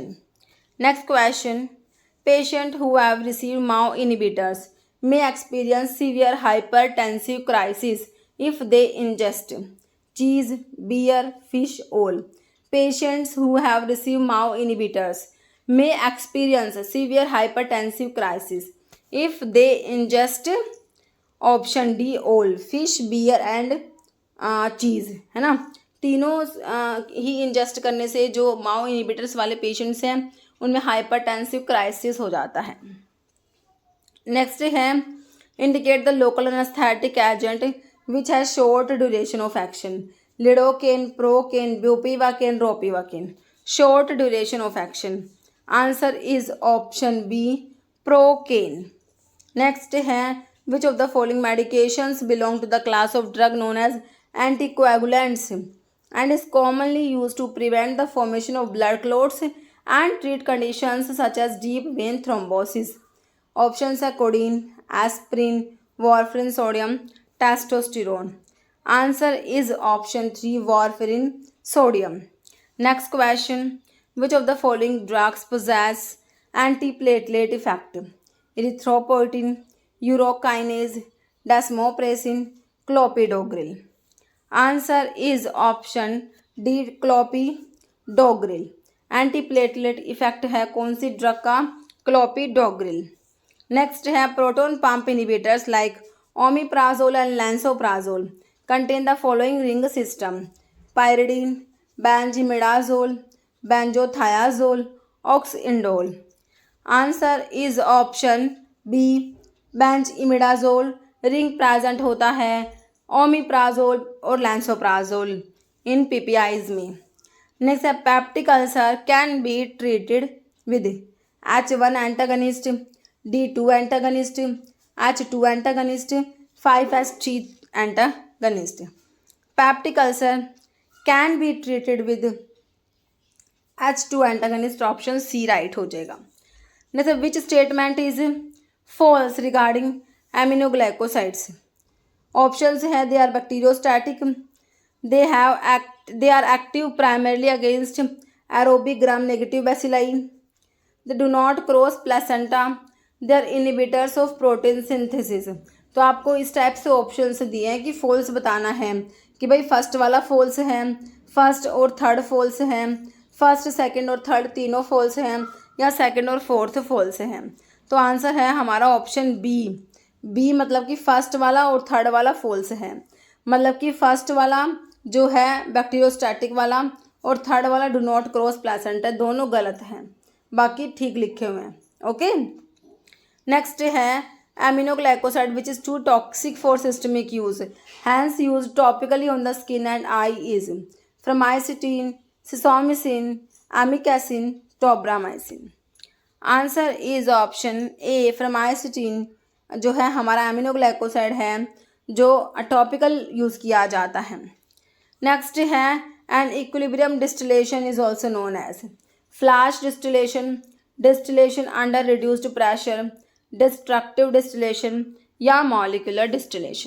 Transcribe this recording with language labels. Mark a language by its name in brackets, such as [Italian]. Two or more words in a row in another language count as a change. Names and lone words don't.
[English] Next question, patient who have received MAO inhibitors may experience severe hypertensive crisis if they ingest cheese, beer, fish, all. Patients who have received MAO inhibitors may experience severe hypertensive crisis if they ingest option D all, fish, beer and cheese, [Hindi] है ना। तीनों ही इंजेस्ट करने से जो [English] MAO inhibitors [Hindi] वाले पेशेंट्स हैं उनमें [English] hypertensive crisis [Hindi] हो जाता है। [English] next है, indicate the local anesthetic agent which has short duration of action, lidocaine, procaine, bupivacaine, ropivacaine. short duration of action, answer is option B, procaine. next है, which of the following medications belong to the class of drug known as anticoagulants and is commonly used to prevent the formation of blood clots and treat conditions such as deep vein thrombosis. Options are codeine, aspirin, warfarin sodium, testosterone. Answer is option 3, warfarin sodium. Next question, which of the following drugs possess antiplatelet effect, erythropoietin, urokinase, desmopressin, clopidogrel. Answer is option D, clopidogrel. antiplatelet effect [Hindi] है कौन सी ड्रग का, क्लोपिडोग्रिल। [English] next है, proton pump inhibitors like omeprazole and lansoprazole contain the following ring system, pyridine, benzimidazole, benzothiazole, oxindole. answer is option B, benzimidazole ring present [Hindi] होता है [English] omeprazole और lansoprazole in PPIs में। next है, peptic ulcer can be treated with H1 antagonist, D2 antagonist, H2 antagonist, 5-HT antagonist। peptic ulcer can be treated with H2 antagonist, option C right [Hindi] हो जाएगा। [English] next, which statement is false regarding aminoglycosides. options है, they are bacteriostatic, they are active primarily against aerobic gram negative bacilli, they do not cross placenta, they are inhibitors of protein synthesis। [Hindi] तो आपको इस टाइप से ऑप्शंस दिए हैं कि फॉल्स बताना है कि भाई फर्स्ट वाला फॉल्स है, फर्स्ट और थर्ड फॉल्स है, [English] first second [Hindi] और थर्ड तीनों फॉल्स हैं, या सेकंड और फोर्थ फॉल्स हैं। तो आंसर है हमारा ऑप्शन बी मतलब कि फर्स्ट वाला और थर्ड वाला फॉल्स है, मतलब कि फर्स्ट वाला जो है बैक्टीरियोस्टैटिक वाला और थर्ड वाला [English] do not cross placenta, [Hindi] दोनों गलत हैं, बाकी ठीक लिखे हुए हैं। [English] OK, next है, aminoglycoside which is too toxic for systemic use hence used topically on the skin and I is framycetin, sisomicin, amikacin, tobramycin। answer is option A, [Hindi] फ्रमाइसिटीन जो है हमारा एमिनोग्लाइकोसाइड है जो [English] topical use [Hindi] किया जाता है। [English] next है, an equilibrium distillation is also known as flash distillation, distillation under reduced pressure, destructive distillation या molecular distillation।